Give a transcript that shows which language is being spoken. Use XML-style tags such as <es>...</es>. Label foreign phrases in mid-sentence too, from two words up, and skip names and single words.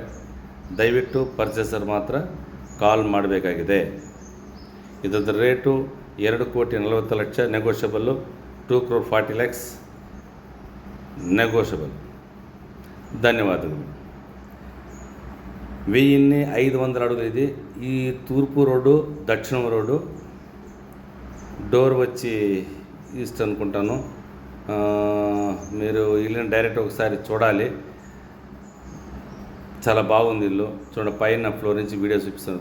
<kn>ದಯವಿಟ್ಟು ಪರ್ಚೇಸರ್ ಮಾತ್ರ ಕಾಲ್ ಮಾಡಬೇಕಾಗಿದೆ. ಇದ್ರದ್ದು ರೇಟು 2,40,00,000 ನೆಗೋಷಿಯಬಲ್ಲು. 2,40,00,000 ನೆಗೋಷಿಯಬಲ್.</kn> <te>ಧನ್ಯವಾದಗಳು. 1500 అడుగులు ఇది. ఈ తూర్పు రోడ్డు, దక్షిణం రోడ్డు. డోర్ వచ్చి ఈస్ట్ అనుకుంటాను. మీరు ఇల్లుని డైరెక్ట్ ఒకసారి చూడాలి. చాలా బాగుంది ఇల్లు. చూడండి, పైన ఫ్లోర్ నుంచి వీడియో చూపిస్తాను.</te>